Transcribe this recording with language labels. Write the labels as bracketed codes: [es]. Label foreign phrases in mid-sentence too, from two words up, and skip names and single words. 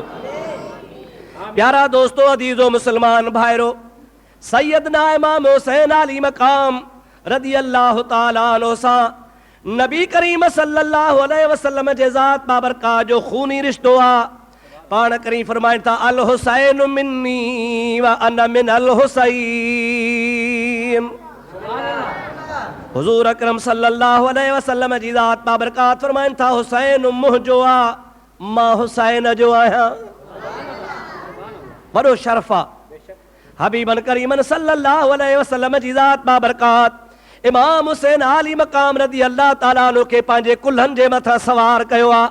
[sd] प्यारा दोस्तो, अदीज़ो मुसलमान भाइरो, सैयदना इमाम हुसैन अली मक़ाम [ar] رضي الله تعالى عنه [sd] सां नबी करीम [ar] صلى الله عليه وسلم [sd] जे ज़ात बाबरकात जो खूनी रिश्तो आहे। पाण करीम फरमाइनि था [ar] الحسين مني و أنا من الحسين. [sd] हुज़ूर अकरम [ar] صلى الله عليه وسلم [sd] जी ज़ात बाबरकात फरमाइनि था हुसैन मुंहिंजो आहे, मां हुसैन जो आहियां। वॾो शर्फ़ आहे। हबीबन करीमन [ar] صلى الله عليه وسلم [sd] जी ज़ात बाबरकात इमाम हुसैन आली मकाम [ar] رضي الله تعالى عنه [sd] के पंहिंजे कुल्हनि जे मथां सवार कयो आ।